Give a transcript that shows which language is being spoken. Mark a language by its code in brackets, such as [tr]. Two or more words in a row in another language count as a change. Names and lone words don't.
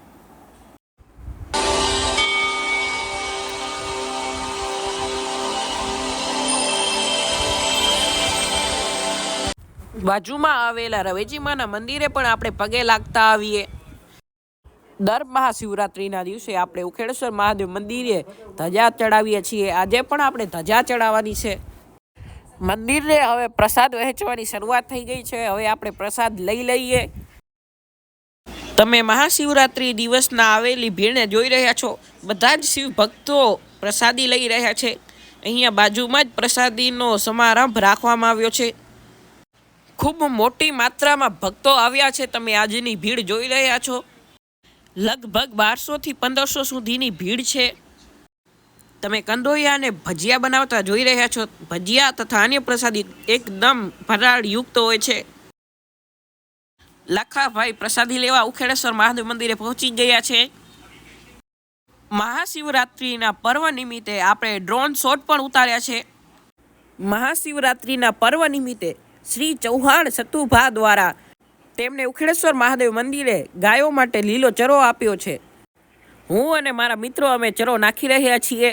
[gu] બાજુમાં આવેલા રવેચીમાના મંદિરે પણ આપણે પગે લાગતા આવીએ। દર મહાશિવરાત્રિના દિવસે આપણે ઉખેડેશ્વર મહાદેવ મંદિરે ધજા ચઢાવીએ છીએ। આજે પણ આપણે ધજા ચઢાવવાની છે। મંદિરે હવે પ્રસાદ વહેંચવાની શરૂઆત થઈ ગઈ છે। હવે આપણે પ્રસાદ લઈ લઈએ। તમે મહાશિવરાત્રિ દિવસના આવેલી ભીડને જોઈ રહ્યા છો। બધા જ શિવ ભક્તો પ્રસાદી લઈ રહ્યા છે। અહીંયા બાજુમાં જ પ્રસાદીનો સમારંભ રાખવામાં આવ્યો છે। ખૂબ મોટી માત્રામાં ભક્તો આવ્યા છે। તમે આજની ભીડ જોઈ રહ્યા છો। લગભગ 1200 થી 1500 સુધીની ભીડ છે। તમે કંદોયા ને ભજિયા બનાવતા જોઈ રહ્યા છો। ભજિયા તથા અન્ય પ્રસાદી એકદમ ફરાળ યુક્ત હોય છે। લખા ભાઈ પ્રસાદી લેવા ઉખેડેશ્વર મહાદેવ મંદિરે પહોંચી ગયા છે। મહાશિવરાત્રિના પર્વ નિમિત્તે આપણે [en] drone shot [gu] પણ ઉતાર્યા છે। મહાશિવરાત્રિના પર્વ નિમિત્તે શ્રી ચૌહાણ સતુભા દ્વારા તેમને ઉખેડેશ્વર મહાદેવ મંદિરે ગાયો માટે લીલો ચરો આપ્યો છે। હું અને મારા મિત્રો અમે ચરો નાખી રહ્યા છીએ।